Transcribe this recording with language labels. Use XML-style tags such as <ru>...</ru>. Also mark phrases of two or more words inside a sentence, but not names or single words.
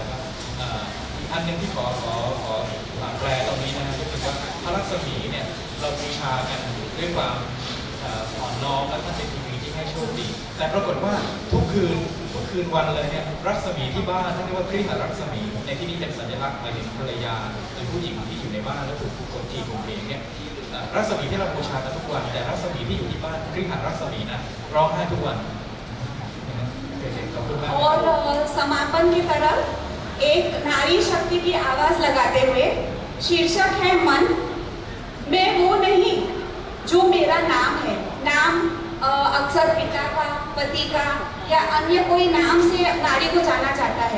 <th>ก็อีกอันหนึ่งที่ขอแปลตรงนี้นะก็คือว่าพระลักษมีเนี่ยเราบูชากันด้วยความอ่อนน้อมและท่านเป็นทีวีที่ให้โชคดีแต่ปรากฏว่าทุกคืนวันเลยเนี่ยรัศมีที่บ้านท่านเรียกว่าคริหรัศมีในที่นี้เป็นสัญลักษณ์หมายถึงภรรยาหรือผู้หญิงที่อยู่ในบ้านแล้วถูกคนจีข่มเหงเนี่ยรัศมีที่เราบูชากันทุกวันแต่รัศมีที่อยู่ที่บ้านคริหรัศมีนะร้องไห้ทุกวัน</th> <hi>और समापन की तरफ एक नारी शक्ति की आवाज लगाते हुए शीर्षक है मन। मैं वो नहीं जो मेरा नाम है। नाम अक्सर पिता का, पति का या अन्य कोई नाम से नारी को जाना जाता है।</hi>